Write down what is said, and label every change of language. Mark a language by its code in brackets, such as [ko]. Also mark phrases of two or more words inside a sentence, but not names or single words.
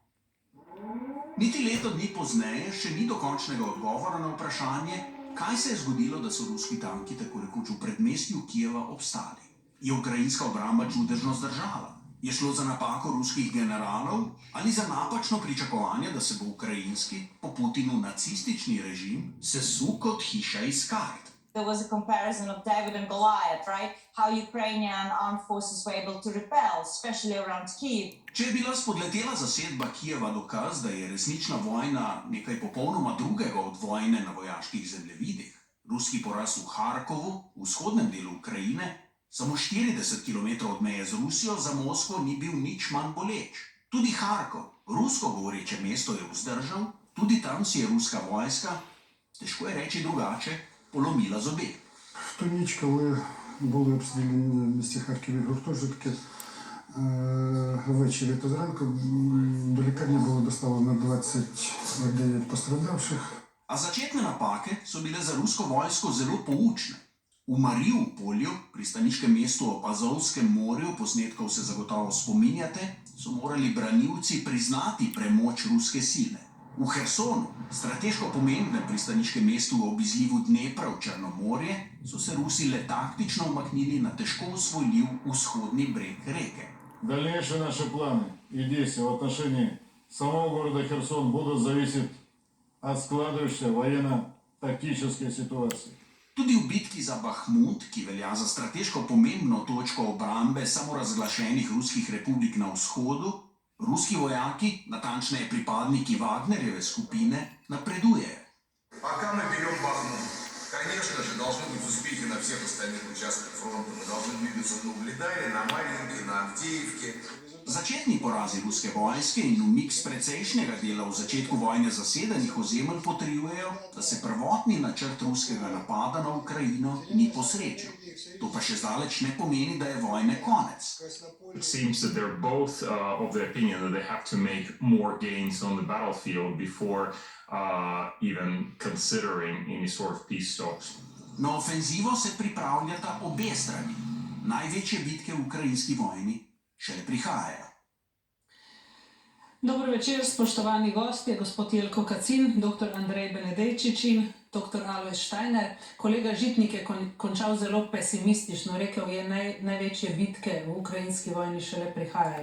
[sl] Niti leto dni pozneje še ni dokončnega odgovora na vprašanje, kaj se je zgodilo, da so ruski tanki tako rekoč v predmestju Kijeva obstali. Je ukrajinska obramba čudežno zdržala? Je šlo za napako ruskih generalov ali za napačno pričakovanje, da se bo ukrajinski, po Putinu nacistični režim, sesul kot hiša iz kart? [en] There was a comparison of David and Goliath, right? How Ukrainian armed forces were able to repel, especially around Kyiv. [sl] Če je bila spodletela zasedba Kijeva dokaz, da je resnična vojna nekaj popolnoma drugega od vojne na vojaških zemljevidih, ruski poraz v Harkovu, v vzhodnem delu Ukrajine, samo 40 km od meje z Rusijo, za Moskvo ni bil nič manj boleč. Tudi Harkov, rusko govoreče mesto, je vzdržal, tudi tam si je ruska vojska, težko je reči drugače, polomila zobe. [uk] В ту ніч, коли були обстріляні в місті Харкові гуртожитки, ввечері та зранку до лікарні було доставлено 29 постраждавших. [sl] A začetne napake so bile za rusko vojsko zelo poučne. V Mariupolju, pristaniškem mestu ob Azovskem morju, posnetkov se zagotovo spominjate, so morali branilci priznati premoč ruske sile. V Hersonu, strateško pomembnem pristaniškem mestu ob izlivu Dnepra v Črnomorje, so se Rusi le taktično umaknili na težko osvojljiv vzhodni breg reke. [ru] Дальнейшие наши планы и действия в отношении самого города Херсон будут зависеть от складывающейся военно-тактической ситуации. [sl] Tudi v bitki za Bahmut, ki velja za strateško pomembno točko obrambe samorazglašenih ruskih republik na vzhodu, ruski vojaki, natančneje pripadniki Wagnerjeve skupine, napredujejo. [ru] Пока мы берем Бахмут, конечно же, должны быть успехи на всех остальных участках фронта. Мы должны двигаться на Угледаре, на Марьинке, на Авдеевке. [sl] Začetni porazi ruske vojske in umik s precejšnjega dela v začetku vojne zasedenih ozemelj potrjujejo, da se prvotni načrt ruskega napada na Ukrajino ni posrečil. To pa še zdaleč ne pomeni, da je vojne konec. [en] It seems that they're both of the opinion that they have to make more gains on the battlefield before even considering any sort of peace talks. [sl] Na ofenzivo se pripravljata obe strani. Največje bitke v ukrajinski vojni šele prihajajo. Dobro večer, spoštovani gostje, gospod Jelko Kacin, dr. Andrej Benedejčič in dr. Alojz Štajner. Kolega Žitnik je končal zelo pesimistično, rekel je, največje bitke v ukrajinski vojni šele prihajajo.